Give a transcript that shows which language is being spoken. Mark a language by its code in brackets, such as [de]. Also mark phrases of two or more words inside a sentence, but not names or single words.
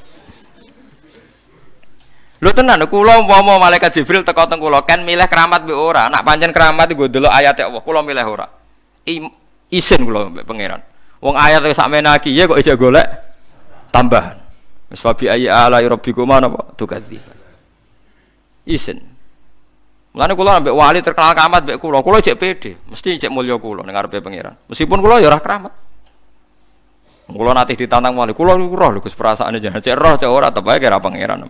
[jv] Lho tenan kula umpama malaikat Jibril teko teng kula kan milih keramat mbek ora. Nak pancen keramat iku ndelok ayate Allah, kula milih ora. Isin kula mbek pangeran. Wong ayat wis sakmene iki ya kok ijek golek tambahan. Wis [ar] فبأي آلاء ربكما [jv] napa tukadzi. Isin. Mulane kula ambek wali terkenal keramat mbek kula cek pede, mesti cek mulya kula ning ngarepe pangeran. Meskipun kula ya ora keramat. Kula nate ditantang wali, kula niku roh lho Gus perasaane jenengan cek roh cek ora tetep ae kira pangeran.